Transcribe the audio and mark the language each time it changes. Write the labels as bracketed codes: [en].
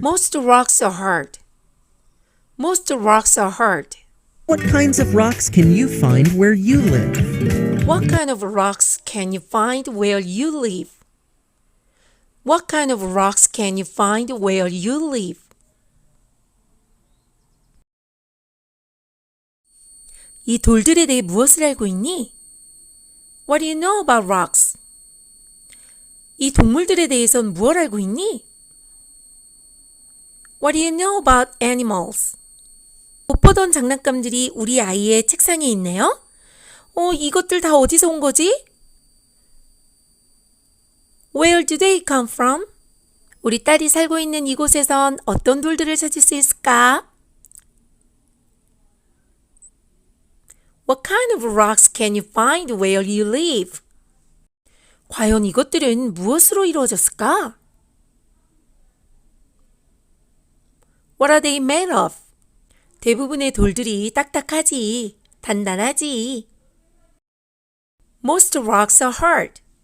[en] Most rocks are hard. Most rocks are hard. What kinds of rocks can you find where you live? What kind of rocks can you find where you live? What kind of rocks can you find where you live? [ko] 이 돌들에 대해 무엇을 알고 있니? [en] What do you know about rocks? [ko] 이 동물들에 대해선 무엇을 알고 있니? [en] What do you know about animals? [ko] 못 보던 장난감들이 우리 아이의 책상에 있네요. 이것들 다 어디서 온 거지? [en] Where do they come from? [ko] 우리 딸이 살고 있는 이곳에선 어떤 돌들을 찾을 수 있을까? [en] What kind of rocks can you find where you live? [ko] 과연 이것들은 무엇으로 이루어졌을까? [en] What are they made of? [ko] 대부분의 돌들이 딱딱하지, 단단하지. [en] Most rocks are hard.